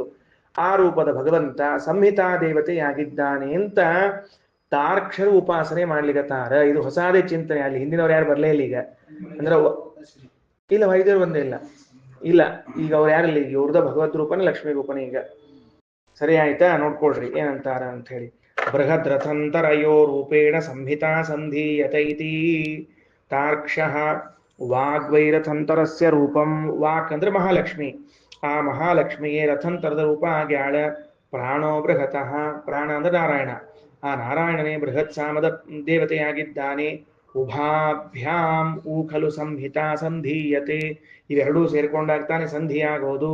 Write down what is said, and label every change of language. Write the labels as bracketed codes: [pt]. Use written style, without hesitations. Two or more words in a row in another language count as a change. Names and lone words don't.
[kn] ಆ ರೂಪದ ಭಗವಂತ ಸಂಹಿತಾ ದೇವತೆಯಾಗಿದ್ದಾನೆ ಅಂತ ತಾರ್ಕ್ಷರು ಉಪಾಸನೆ ಮಾಡ್ಲಿಕತ್ತಾರ. ಇದು ಹೊಸಾದೇ ಚಿಂತನೆ. ಅಲ್ಲಿ ಹಿಂದಿನವ್ರು ಯಾರು ಬರ್ಲೇ ಇಲ್ಲ ಈಗ. ಅಂದ್ರೆ ಇಲ್ಲ, ವೈದ್ಯರು ಬಂದೇ ಇಲ್ಲ ಈಗ ಅವ್ರು ಯಾರಿಲ್ಲ. ಈಗ ಇವ್ರದ ಭಗವದ್ ರೂಪನೇ ಲಕ್ಷ್ಮೀ ರೂಪನೇ ಈಗ. ಸರಿ ಆಯ್ತಾ? ನೋಡ್ಕೊಳ್ರಿ ಏನಂತಾರ ಅಂತ ಹೇಳಿ. [sa] ಬೃಹದ್ ರಥಂತರಯೋ ರೂಪೇಣ ಸಂಹಿತಾ ಸಂಧೀಯತೆ ಇತಿ ತಾರ್ಕ್ಷಃ ವಾಗ್ವೈರಥಂತರಸ್ಯ ರೂಪಂ. [kn] ವಾಕ್ ಅಂದ್ರೆ ಮಹಾಲಕ್ಷ್ಮಿ. ಆ ಮಹಾಲಕ್ಷ್ಮಿಗೆ ರಥಂತರದ ರೂಪ ಆಗ್ಯಾಳ. [sa] ಪ್ರಾಣೋ ಬೃಹತಃ, [kn] ಪ್ರಾಣ ಅಂದ್ರೆ ನಾರಾಯಣ. ಆ ನಾರಾಯಣನೇ ಬೃಹತ್ ಸಾಮದ ದೇವತೆಯಾಗಿದ್ದಾನೆ. [sa] ಉಭಾಭ್ಯಾಂ ಖಲು ಸಂಹಿತಾ ಸಂಧೀಯತೆ, [kn] ಇವೆರಡೂ ಸೇರ್ಕೊಂಡಾಗ್ತಾನೆ ಸಂಧಿಯಾಗೋದು.